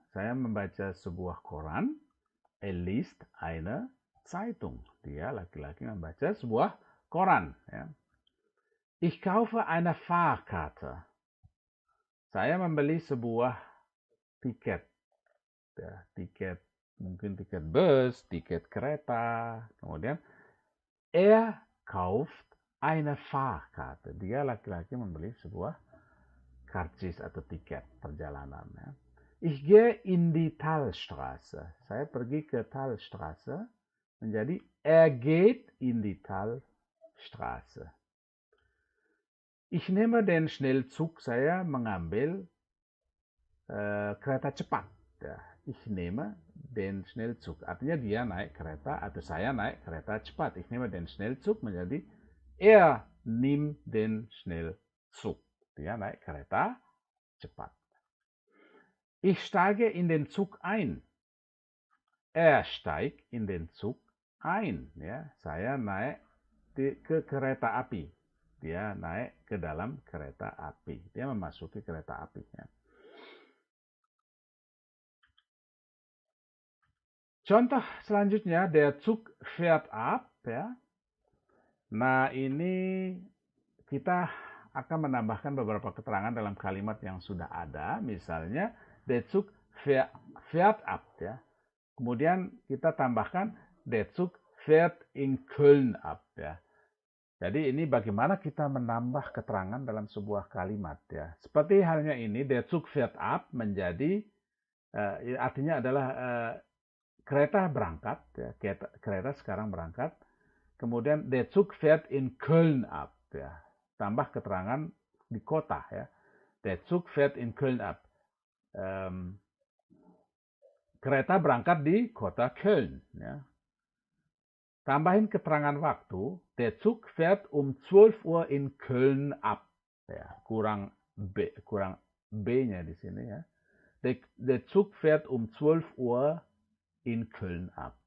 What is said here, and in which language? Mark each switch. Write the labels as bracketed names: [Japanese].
[Indonesian] Saya membaca sebuah koran. [German] Er liest eine Zeitung. [Indonesian] Dia, laki-laki, membaca sebuah koran. Ya. [German] Ich kaufe eine Fahrkarte. [Indonesian] Saya membeli sebuah tiket. Ya, tiket, mungkin tiket bus, tiket kereta. Kemudian, [German] er kauft eine Fahrkarte. [Indonesian] Dia, laki-laki, membeli sebuah karcis atau tiket perjalanan. Ya. [German] Ich gehe in die Talstraße. [Indonesian] Saya pergi ke Talstraße. Menjadi [German] er geht in die Talstraße. Ich nehme den Schnellzug. [Indonesian] Saya mengambil kereta cepat. Ya. [German] Ich nehme den Schnellzug. [Indonesian] Artinya dia naik kereta atau saya naik kereta cepat. [German] Ich nehme den Schnellzug [Indonesian] menjadi [German] er nimmt den Schnellzug. [Indonesian] Dia naik kereta cepat. [German] Ich steige in den Zug ein. Er steigt in den Zug ein. [Indonesian] Ya, saya naik ke kereta api. Dia naik ke dalam kereta api. Dia memasuki kereta api. Ya. Contoh selanjutnya, [German] der Zug fährt ab. Ya. [Indonesian] Nah, ini kita akan menambahkan beberapa keterangan dalam kalimat yang sudah ada. Misalnya, [German] der Zug fährt ab. Ya. [Indonesian] Kemudian kita tambahkan [German] der Zug fährt in Köln ab. [Indonesian] Ya. Jadi ini bagaimana kita menambah keterangan dalam sebuah kalimat. Ya. Seperti halnya ini, [German] der Zug fährt ab [Indonesian] menjadi, artinya adalah kereta berangkat. Ya. Kereta sekarang berangkat. Kemudian [German] der Zug fährt in Köln ab. [Indonesian] Ya. Tambah keterangan di kota. Ya. [German] Der Zug fährt in Köln ab. [Indonesian] Kereta berangkat di kota Köln. Ya. Tambahin keterangan waktu. [German] Der Zug fährt um 12 Uhr in Köln ab. [Indonesian] Ya, kurang B-nya di sini ya. [German] Der Zug fährt um 12 Uhr in Köln ab.